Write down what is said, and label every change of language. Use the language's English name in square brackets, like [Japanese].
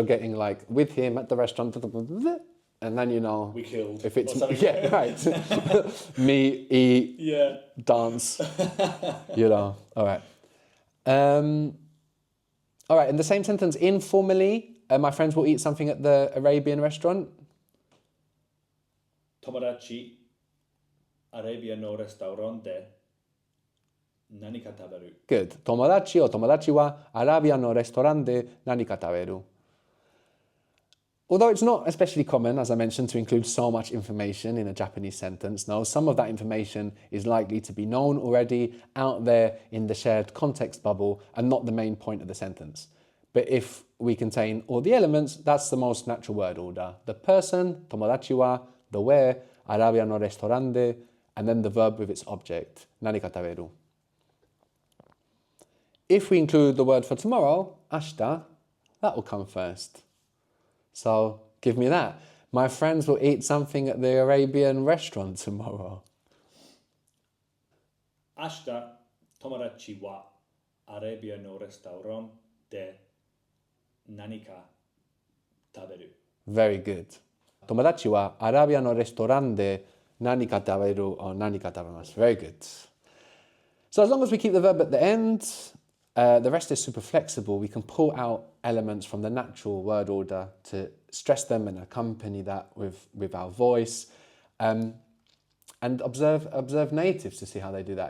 [English] you're getting like with him at the restaurant, and then you know We killed. if it's or something. yeah, right. Me, eat, Yeah. dance, you know. All right. All right. In the same sentence, informally, my friends will eat something at the Arabian restaurant. [Japanese] 友達、アラビアのレストランで何か食べる。 [English] Good. [Japanese] 友達お友達はアラビアのレストランで何か食べる. [English] Although it's not especially common, as I mentioned, to include so much information in a Japanese sentence, no, some of that information is likely to be known already out there in the shared context bubble and not the main point of the sentence. But if we contain all the elements, that's the most natural word order. The person, [Japanese] tomodachi wa, [English] the where, [Japanese] Arabia no restaurante, [English] and then the verb with its object, [Japanese] nanika taberu. [English] If we include the word for tomorrow, ashita, that will come first. So give me that. My friends will eat something at the Arabian restaurant tomorrow. [Japanese] 明日、友達はアラビアのレストランで何か食べる。 [English] Very good. [Japanese] 友達はアラビアのレストランで何か食べる [English] or [Japanese] 何か食べます. [English] Very good. So as long as we keep the verb at the end, the rest is super flexible. We can pull out elements from the natural word order to stress them and accompany that with our voice. And observe natives to see how they do that.